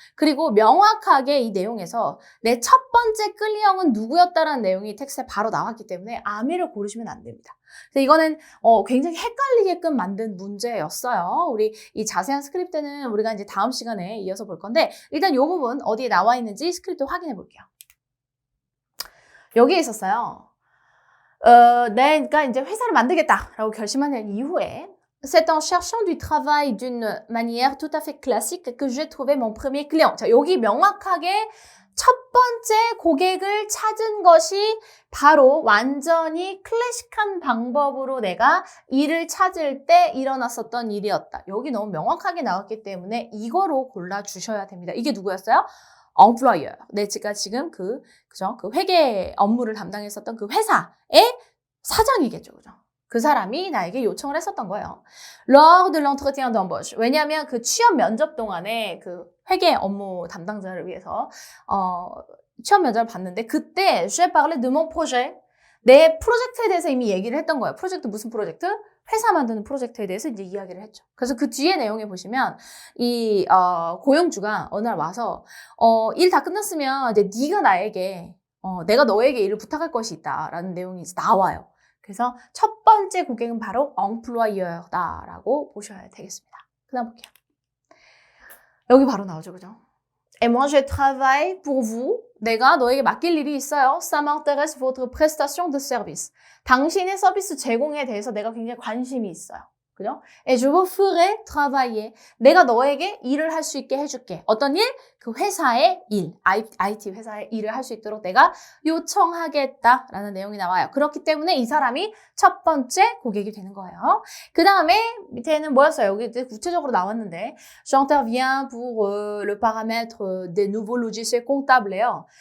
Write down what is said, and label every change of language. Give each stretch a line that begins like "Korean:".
Korean: 그리고 명확하게 이 내용에서 내 첫 번째 끌리용은 누구였다라는 내용이 텍스트에 바로 나왔기 때문에 아미를 고르시면 안 됩니다. 그래서 이거는 굉장히 헷갈리게끔 만든 문제였어요. 우리 이 자세한 스크립트는 우리가 이제 다음 시간에 이어서 볼 건데 일단 이 부분 어디에 나와 있는지 스크립트 확인해 볼게요. 여기에 있었어요.
French: 내가 이제 회사를 만들겠다라고 결심한 이후에 C'est en cherchant du travail d'une manière tout à fait classique que j'ai trouvé mon premier client.
Korean: 자, 여기 명확하게 첫 번째 고객을 찾은 것이 바로 완전히 클래식한 방법으로 내가 일을 찾을 때 일어났었던 일이었다. 여기 너무 명확하게 나왔기 때문에 이거로 골라주셔야 됩니다. 이게 누구였어요? employer. 제가 지금 그 회계 업무를 담당했었던 그 회사의 사장이겠죠. 그죠? 그 사람이 나에게 요청을 했었던 거예요.
French: Lors de l'entretien d'embauche.
Korean: 왜냐하면 그 취업 면접 동안에 그 회계 업무 담당자를 위해서 취업 면접을 봤는데 그때
French: j'ai parlé de mon projet.
Korean: 내 프로젝트에 대해서 이미 얘기를 했던 거예요. 프로젝트 무슨 프로젝트? 회사 만드는 프로젝트에 대해서 이제 이야기를 했죠. 그래서 그 뒤에 내용에 보시면 이 고용주가 어느 날 와서 일 다 끝났으면 이제 네가 나에게 내가 너에게 일을 부탁할 것이 있다라는 내용이 이제 나와요. 그래서 첫 번째 고객은 바로 employeur다라고 보셔야 되겠습니다. 그 다음 볼게요. 여기 바로 나오죠. 그죠?
French: Et moi je travaille pour vous.
Korean: 내가 너에게 맡길 일이 있어요.
French: Ça m'intéresse votre prestation de service.
Korean: 당신의 서비스 제공에 대해서 내가 굉장히 관심이 있어요. 그죠?
French: Et je vous ferai travailler.
Korean: 내가 너에게 일을 할 수 있게 해줄게. 어떤 일? 그 회사의 일, IT 회사의 일을 할 수 있도록 내가 요청하겠다라는 내용이 나와요. 그렇기 때문에 이 사람이 첫 번째 고객이 되는 거예요. 그 다음에 밑에는 뭐였어요? 여기 이제 구체적으로 나왔는데
French: J'interviens pour le paramètre des nouveaux logiciels comptable예요.